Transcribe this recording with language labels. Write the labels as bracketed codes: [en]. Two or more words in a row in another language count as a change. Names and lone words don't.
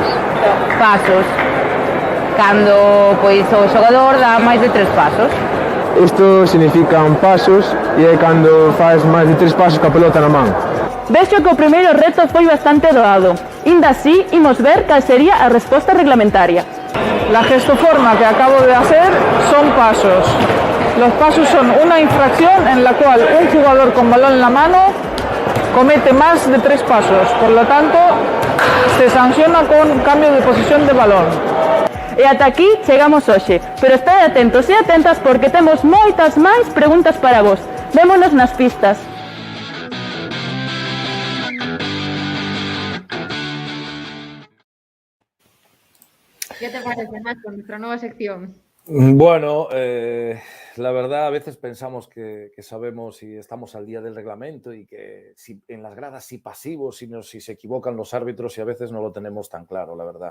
[gl] Pasos, cando pois o xogador dá máis de 3 pasos. Isto significan pasos e é cando faz máis de 3 pasos ca pelota na man. Vexo que o primeiro reto foi bastante doado. Inda así, imos ver cal sería a resposta reglamentaria. [es] La gestoforma que acabo de hacer son pasos. Los pasos son una infracción en la cual un jugador con balón en la mano comete más de 3 pasos. Por lo tanto, se sanciona con cambio de posición de balón. [gl] E ata aquí chegamos hoxe, pero estade atentos e atentas porque temos moitas máis preguntas para vos. Vémonos nas pistas. [es] ¿Qué te parece, Nacho, nuestra nueva sección? Bueno, la verdad a veces pensamos que sabemos y estamos al día del reglamento y que si en las gradas si pasivos, si se equivocan los árbitros y a veces no lo tenemos tan claro, la verdad.